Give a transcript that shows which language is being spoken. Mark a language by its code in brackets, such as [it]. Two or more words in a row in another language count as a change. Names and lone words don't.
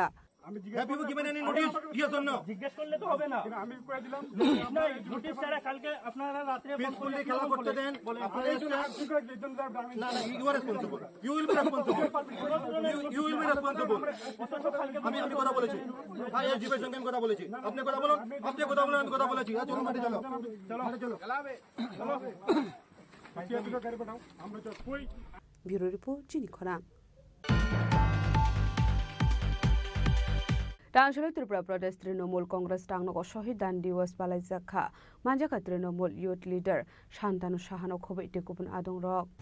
[bn] আমি জিজ্ঞেস করলে তো হবে না আমি কয়ে দিলাম না নোটিশ ছাড়া কালকে আপনারা রাতে ফোন খেলা করতে দেন না [en] You are responsible you will be responsible [bn] আমি কথা বলেছি ভাই জিবের সঙ্গে কথা বলেছি আপনি কথা বলুন আমি কথা বলেছি চলো মাঠে চলো খেলাবে [en] Bureau Report [trp] Chini Khorang Tangshalai Tripura Pradesh Trinamool Congress Tangnago Shohid Dan Diwas Balai Zakha Manjaka Trinamool Youth Leader Shantanu Shahano Khobe Tekupun Adong Rok